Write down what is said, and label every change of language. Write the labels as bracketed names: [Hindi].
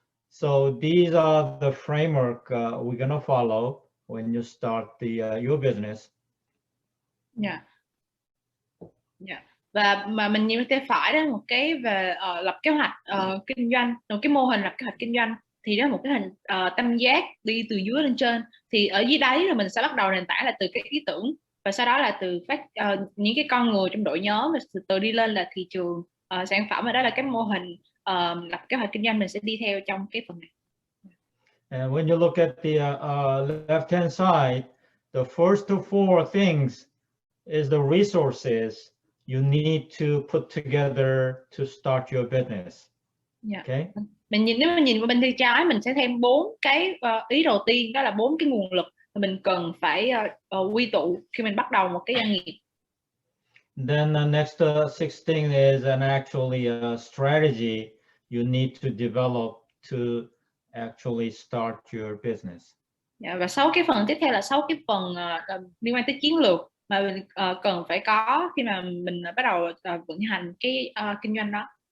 [English] So these are the framework we're gonna follow when you start the your business. Yeah. Yeah. [Vietnamese] Và mà mình nhìn tay phải đó một cái về lập kế hoạch kinh doanh, một cái mô hình lập kế hoạch kinh doanh, thì đó là một cái hình tam giác đi từ dưới lên trên, thì ở dưới đáy rồi mình sẽ bắt đầu nền tảng là từ cái ý tưởng, và sau đó là từ những cái con người trong đội nhóm, và từ đi lên là thị trường, sản phẩm, và đó là cái mô hình lập kế hoạch kinh doanh mình sẽ đi theo trong cái phần này. [English] And when you look at the left hand side, the first four things is the resources you need to put together to start your business. Yeah. Okay. [Vietnamese] Nếu mình nhìn qua bên tay trái, mình sẽ thêm 4 cái ý đầu tiên, đó là 4 cái nguồn lực mà mình cần phải quy tụ khi mình bắt đầu một cái doanh nghiệp. [English] Then the next sixth thing is actually a strategy you need to develop to actually start your business. [Vietnamese] Yeah, và 6 cái phần tiếp theo là 6 cái phần liên quan tới chiến lược mà mình cần phải có khi mà mình bắt đầu vận hành cái kinh doanh đó.